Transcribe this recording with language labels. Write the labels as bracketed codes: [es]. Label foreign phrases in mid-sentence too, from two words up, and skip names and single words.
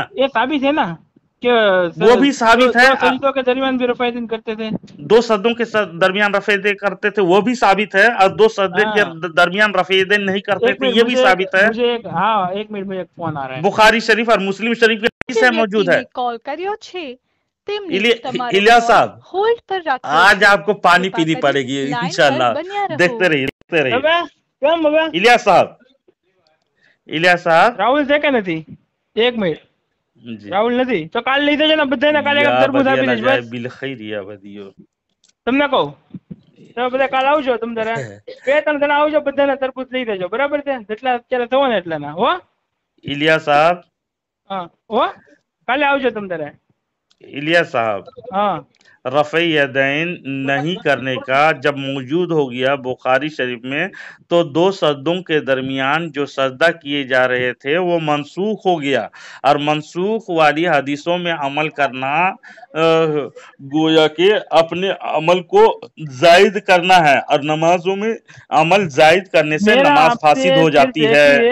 [ur] یہ ثابت ہے نا کہ وہ بھی ثابت ہے. سجدوں کے درمیان بھی رفع یدین کرتے تھے، دو سجدوں کے درمیان رفع یدین کرتے تھے، وہ بھی ثابت ہے. اور دو سجدے کے درمیان رفع یدین نہیں کرتے تھے، یہ بھی ثابت ہے. ہاں ایک منٹ میں ایک فون آ رہا ہے. بخاری شریف اور مسلم شریف کے حدیث میں موجود ہے. [gu] કોલ કર્યો છે [ur] الیاس صاحب [gu] હોલ્ડ પર રાખ્યો. [ur] آج آپ کو پانی پینی پڑے گی انشاءاللہ. دیکھتے رہیے. الیاس صاحب [gu] રાહુલ છે કે નથી? એક મિનિટ. રાહુલ નથી તો કાલ લઈ જજો ને બધાને. કાલે તરબૂચ આપી દઈશ બસ. બિલખૈર યા બદિયો તમને કહું તમે બધા કાલ આવજો. તમે તારે 2-3 જણા આવજો, બધાને તરબૂચ લઈ દેજો, બરાબર છે? જેટલા અત્યારે થવા ને એટલા ના હો. [ur] الیاس صاحب [gu] હા હો, કાલે આવજો તમે તારે. [ur] الیاس صاحب ہاں رفع یدین نہیں کرنے کا جب موجود ہو گیا بخاری شریف میں تو دو سجدوں کے درمیان جو سجدہ کیے جا رہے تھے وہ منسوخ ہو گیا. اور منسوخ والی حدیثوں میں عمل کرنا گویا کہ اپنے عمل کو زائد کرنا ہے، اور نمازوں میں عمل زائد کرنے سے نماز فاسد ہو جاتی ہے.